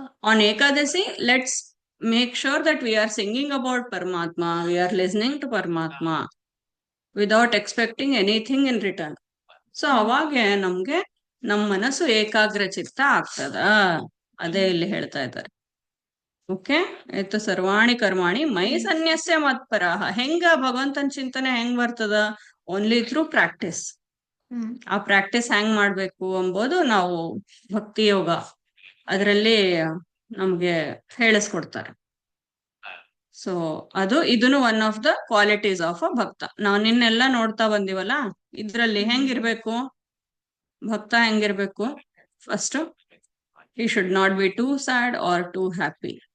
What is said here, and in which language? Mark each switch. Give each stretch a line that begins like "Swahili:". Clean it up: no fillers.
English: On Ekadashi, let's make sure that we are singing about Paramatma, we are listening to Paramatma without expecting anything in return.
Kannada: So ಅವಾಗ ನಮ್ಗೆ ನಮ್ಮ ಮನಸ್ಸು ಏಕಾಗ್ರ ಚಿತ್ತ ಆಗ್ತದ. ಅದೇ ಇಲ್ಲಿ ಹೇಳ್ತಾ ಇದ್ದಾರೆ. ಓಕೆ, ಆಯ್ತು.
Sanskrit: ಸರ್ವಾಣಿ ಕರ್ಮಾಣಿ ಮೈ ಸನ್ಯಸ್ಯ ಮತ್ಪರಾಹ.
Kannada: ಹೆಂಗ ಭಗವಂತನ ಚಿಂತನೆ ಹೆಂಗ್ ಬರ್ತದ?
English: Only through practice.
Kannada: ಆ ಪ್ರಾಕ್ಟೀಸ್ ಹೆಂಗ್ ಮಾಡ್ಬೇಕು ಎಂಬುದು ನಾವು ಭಕ್ತಿ ಯೋಗ ಅದರಲ್ಲಿ ನಮ್ಗೆ ಹೇಳಿಸ್ಕೊಡ್ತಾರೆ. ಸೊ ಇದನ್ನು
English: one of the qualities of a
Kannada: ಭಕ್ತ. ನಾವು ನಿನ್ನೆಲ್ಲ ನೋಡ್ತಾ ಬಂದಿವಲ್ಲ, ಇದ್ರಲ್ಲಿ ಹೆಂಗಿರ್ಬೇಕು ಭಕ್ತ, ಹೆಂಗಿರ್ಬೇಕು?
English: First, he should not be too sad or too happy.